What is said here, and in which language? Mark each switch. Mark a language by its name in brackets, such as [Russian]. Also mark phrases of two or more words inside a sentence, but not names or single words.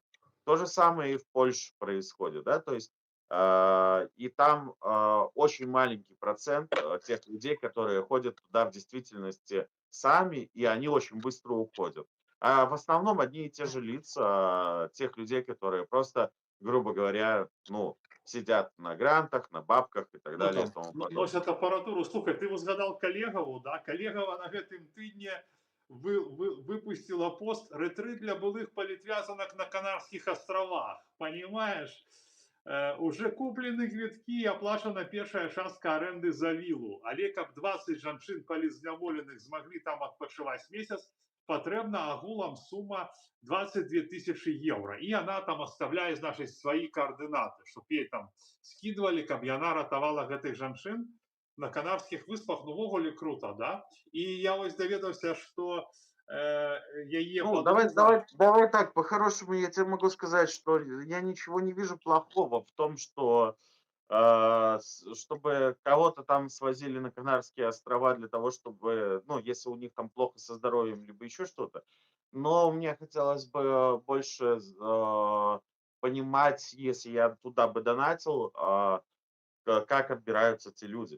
[Russian] То же самое и в Польше происходит, да, то есть и там очень маленький процент тех людей, которые ходят туда в действительности сами, и они очень быстро уходят. А в основном одни и те же лица тех людей, которые просто, грубо говоря, ну, сидят на грантах, на бабках и так Ну далее и там тому подобное. носят апаратуру. [Belarusian] Слухай, ты узгадал Калегаву, да? Калегава на гэтым тыдні выпустила пост [Russian] «Ретрит для былых политвязанок на Канарских островах». [Belarusian] Понимаешь? Уже куплены квіткі, аплачана першая частка аренды за вілу. Але каб 20 жанчын палізняволеных змаглі там адпачываць месяц, патрэбна агулам сума 22 тысячи евро. І яна там оставляе, значыць, свае координаты, [Russian] чтоб ей там скидывали, [Belarusian] каб яна ратавала гэтых жанчын на Канарскіх выспах. Ну, увогуле круто, да? І я вось даведаўся, што яе [Russian] Ну, подруга. давай так, по-хорошему я тебе могу сказать, что я ничего не вижу плохого в том, что чтобы кого-то там свозили на Канарские острова для того, чтобы, ну, если у них там плохо со здоровьем, либо еще что-то. Но мне хотелось бы больше понимать, если я туда бы донатил, как отбираются те люди.